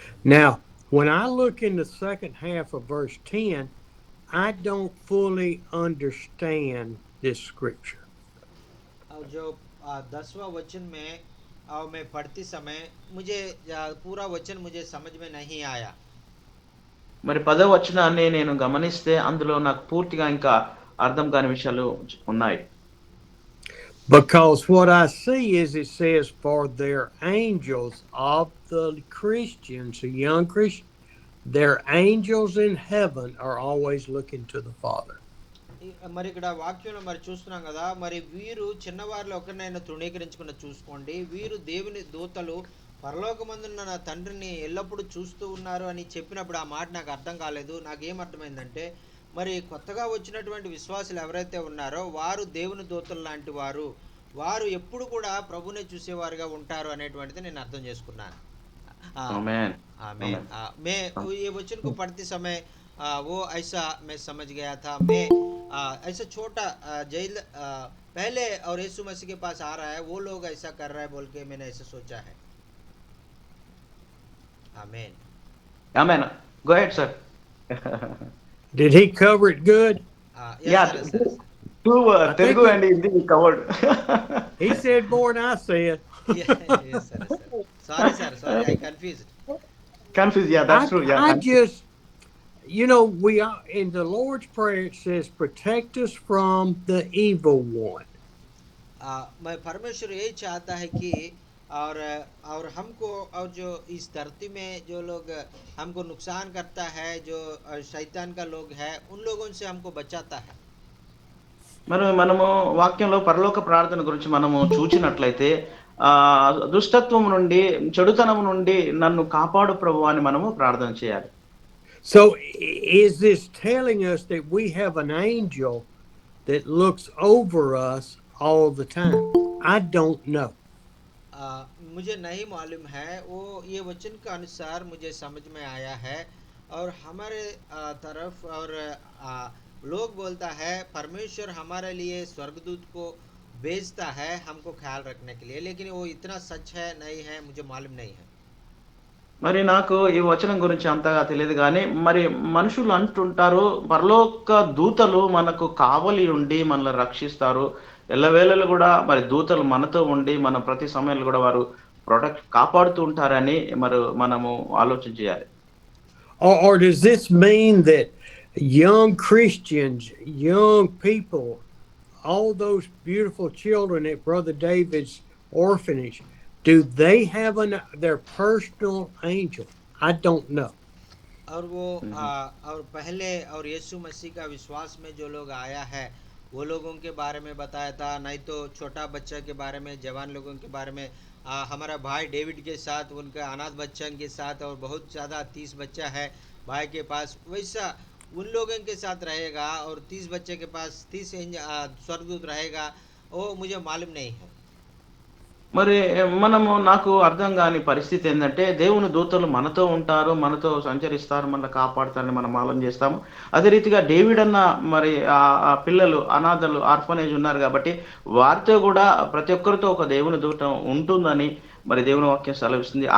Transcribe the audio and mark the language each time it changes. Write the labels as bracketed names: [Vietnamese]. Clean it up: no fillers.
[English] Now, when I look in the second half of verse 10, I don't fully understand this scripture. [Hindi] और जो 10वां वचन में और मैं पढ़ती समय मुझे पूरा वचन मुझे समझ में नहीं आया। [Telugu] మరి 10వ వచనాన్ని నేను గమనిస్తే అందులో నాకు పూర్తిగా ఇంకా అర్థం కాని విషయాలు ఉన్నాయి. [English] Because what I see is it says, for their angels of the Christians, the young Christians, their angels in heaven are always looking to the Father. [Telugu] మరి ఇక్కడ వాక్యంలో మరి చూస్తున్నాం కదా, మరి వీరు చిన్నవారిలో ఒకరినైనా తృణీకరించుకున్న చూసుకోండి, వీరు దేవుని దూతలు పరలోకమందున్న నా తండ్రిని ఎల్లప్పుడూ చూస్తూ ఉన్నారు అని చెప్పినప్పుడు ఆ మాట నాకు అర్థం కాలేదు. నాకేం అర్థమైందంటే మరి కొత్తగా వచ్చినటువంటి విశ్వాసులు ఎవరైతే ఉన్నారో వారు దేవుని దూతలు లాంటి వారు, వారు ఎప్పుడు కూడా ప్రభునే చూసేవారుగా ఉంటారు అనేటువంటిది నేను అర్థం చేసుకున్నాను। ఆమేన్ [Hindi] आमीन। मैं ये वचन को पढ़ते समय वो ऐसा मैं समझ गया था। मैं ऐसा छोटा जेल पहले और यीशु मसीह के पास आ रहा है, वो लोग ऐसा कर रहा है बोल के मैंने ऐसा सोचा है। आमीन। [English] ఆమేన్. Go ahead, sir. Did he cover it good? Yeah, two Telugu and Hindi covered. He said more than I said. Yes, sir, sir. Sorry, I confused. Confused, yeah, that's true. Yeah, I just, we are in the Lord's Prayer. It says, "Protect us from the evil one." [Hindi] मैं परमेश्वर यही चाहता है कि और हमको और जो इस धरती में जो लोग हमको नुकसान करता है, जो शैतान का लोग है, उन लोगों से हमको बचाता है। [Telugu] మనము వాక్యంలో పరలోక ప్రార్థన గురించి మనము చూచినట్లయితే దుష్టత్వం నుండి, చెడుతనం నుండి నన్ను కాపాడు ప్రభువా అని మనము ప్రార్థన చేయాలి. [English] So is this telling us that we have an angel that looks over us all the time? I don't know. [Hindi] मुझे नहीं मालूम है, वो ये वचन के अनुसार मुझे समझ में आया है। और हमारे तरफ और लोग बोलता है परमेश्वर हमारे लिए स्वर्गदूत को भेजता है हमको ख्याल रखने के लिए, लेकिन वो इतना सच है नहीं है मुझे मालूम नहीं है। [Telugu] మరి నాకు ఈ వచనం గురించి అంతగా తెలియదు కానీ మరి మనుషులు అంటుంటారు పరలోక దూతలు మనకు కావలి ఉండి మనల్ని రక్షిస్తారు, ఎల్లవేళలు కూడా మరి దూతలు మనతో ఉండి మన ప్రతి సమయంలో కూడా వారు కాపాడుతూ ఉంటారని మరి మనము ఆలోచన చేయాలి. [English] Or does this mean that young Christians, young people, all those beautiful children at Brother David's orphanage, do they have their personal angel? I don't know. [Hindi] और वो और पहले और यीशु मसीह का विश्वास में जो लोग आया है वो लोगों के बारे में बताया था, नहीं तो छोटा बच्चा के बारे में, जवान लोगों के बारे में। हमारा भाई डेविड के साथ उनका अनाथ बच्चों के साथ और बहुत ज़्यादा 30 बच्चा है भाई के पास, वैसा उन लोगों के साथ रहेगा और 30 बच्चे के पास 30 स्वर्गदूत रहेगा, वो मुझे मालूम नहीं है। [Telugu] మరి నాకు అర్థం కాని పరిస్థితి ఏందంటే, దేవుని దూతలు మనతో ఉంటారు, మనతో సంచరిస్తారు, మనల్ని కాపాడుతారని మనం ఆలోచన చేస్తాము. అదే రీతిగా డేవిడ్ అన్న మరి ఆ పిల్లలు అనాథలు ఆర్ఫనేజ్ ఉన్నారు కాబట్టి, వారితో గూడా ప్రతి ఒక్కరితో ఒక దేవుని దూత ఉంటుందని మరి దేవుని వాక్యం సెలవిస్తుంది.